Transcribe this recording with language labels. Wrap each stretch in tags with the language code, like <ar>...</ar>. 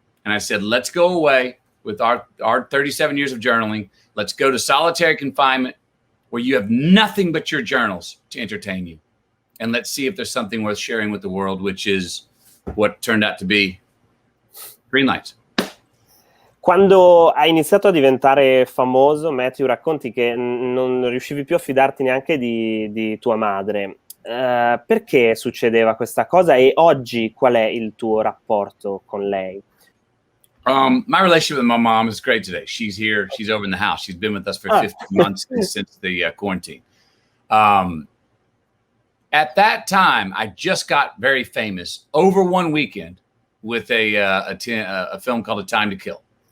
<en>And I said, let's go away with our 37 years of journaling. Let's go to solitary confinement where you have nothing but your journals to entertain you. And let's see if there's something worth sharing with the world, which is what turned out to be Greenlights.</en> <it>Quando hai iniziato a diventare famoso, Matthew, racconti che non riuscivi più a fidarti neanche di tua madre. Perché succedeva questa cosa, e oggi qual è il tuo rapporto con lei?</it> <en>My relationship with my mom is great today. She's here. She's over in the house. She's been with us for 15 months since the quarantine. At that time, I just got very famous over one weekend with a film called A Time to Kill.</en>